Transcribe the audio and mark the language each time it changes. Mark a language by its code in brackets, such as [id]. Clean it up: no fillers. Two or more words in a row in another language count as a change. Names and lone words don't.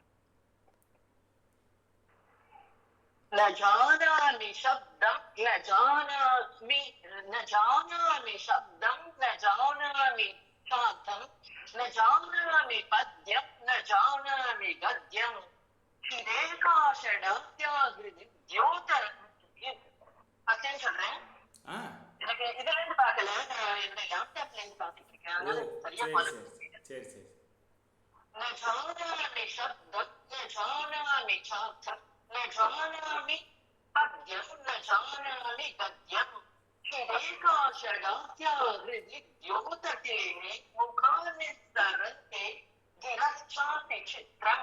[sa] न जानामि शब्दं न जानामि शब्दं न जानामि शान्तं न जानामि पद्यं न जानामि गद्यं द्योत [ta] அத்தேன்னு சொல்றேன். எனக்கு இதுல இருந்து பார்க்கல, இந்த லேப்டாப்ல இருந்து பார்த்துட்டு இருக்கேன், அதனால சரியா பார்க்க முடியல. சரி சரி [sa] न जानामि शब्दं न जानामि चार्थं न जानामि पद्यं न जानामि गद्यं चिरेकाशडात्या हृदि द्योतते मे मुखानि सरन्ते गिरश्चापि चित्रम्